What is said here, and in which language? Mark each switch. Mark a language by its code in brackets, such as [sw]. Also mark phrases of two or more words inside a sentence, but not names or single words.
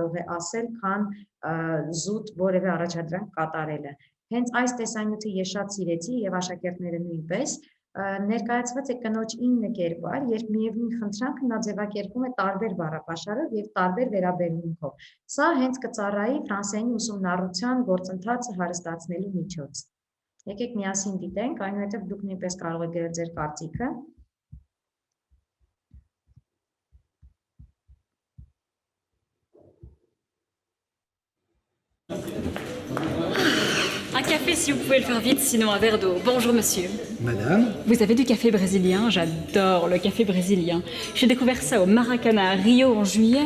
[hy] է ասել, քան զուտ որևէ առաջադրանք կատարելը։ Հենց այս տեսանյութը ես շատ սիրեցի եւ աշակերտները նույնպես։ Ներկայացված է կնոջ 9 կերպար, երբ միևնույն խնդրանքը նա ձևակերպում է տարբեր բառապաշարով եւ տարբեր վերաբերմունքով։ Սա հենց կծառայի ֆրանսերենի ուսումնառության գործընթացը հարստացնելու միջոց։ Եկեք միասին դիտենք, այնուհետև դուք նույնպես կարող եք գրել ձեր կարծիքը։ [fr] Un café si vous pouvez le faire vite, sinon un verre d'eau. Bonjour monsieur. Madame, Vous avez du café brésilien? J'adore le café brésilien. J'ai découvert ça au Maracana à Rio en juillet.